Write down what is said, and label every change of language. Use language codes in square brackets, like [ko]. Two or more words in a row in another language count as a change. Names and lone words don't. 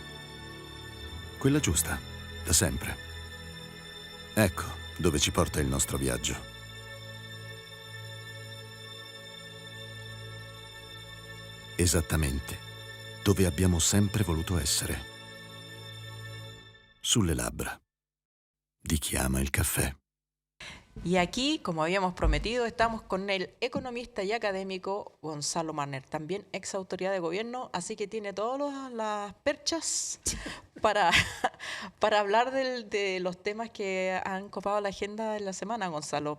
[it] Quella giusta, da sempre. Ecco dove ci porta il nostro viaggio. Esattamente dove abbiamo sempre voluto essere. Sulle labbra di chi ama il caffè. [es] Y aquí, como habíamos prometido, estamos con el economista y académico Gonzalo Marner, también ex autoridad de gobierno, así que tiene todas las perchas para hablar de los temas que han copado la agenda de la semana, Gonzalo.